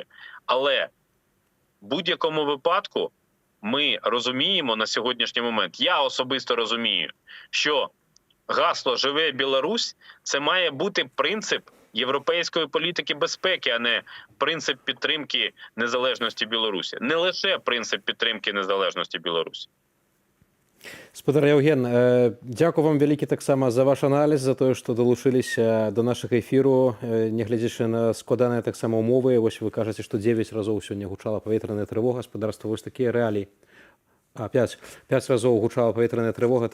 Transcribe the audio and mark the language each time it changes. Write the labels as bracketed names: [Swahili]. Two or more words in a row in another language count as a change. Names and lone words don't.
[Ukrainian] Але в будь-якому випадку ми розуміємо на сьогоднішній момент, я особисто розумію, що гасло «Живе Білорусь» – це має бути принцип європейської політики безпеки, а не принцип підтримки незалежності Білорусі. Не лише принцип підтримки незалежності Білорусі. [Belarusian] Спадар Яўген, дзякую вам вялікі таксама за ваш аналіз, за тое, што далучыліся до нашага эфіру, нягледзячы на складаныя таксама умовы. Вось вы кажаце, што 9 разоў сёння гучала паветраная трывога, гаспадарства, вось такія рэаліі. 5 разоў гучала паветраная трывога.